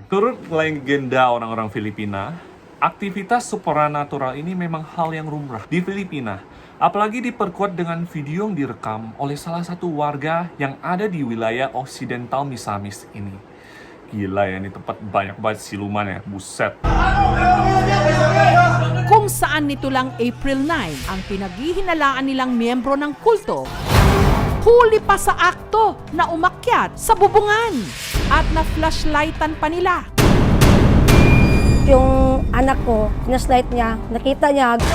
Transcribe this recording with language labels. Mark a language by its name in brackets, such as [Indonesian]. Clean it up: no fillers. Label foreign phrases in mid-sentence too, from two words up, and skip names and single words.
[Indonesian] Menurut legenda orang-orang Filipina, aktivitas supranatural ini memang hal yang lumrah di Filipina. Apalagi diperkuat dengan video yang direkam oleh salah satu warga yang ada di wilayah Occidental Misamis ini. Gila ya, ini tempat banyak banget siluman ya, buset. [Filipino] Kung saan nito lang April 9 ang pinaghihinalaan nilang miyembro ng kulto, huli pa sa akto na umakyat sa bubungan at na-flashlightan pa nila. Yung anak ko, sinaslight niya, nakita niya.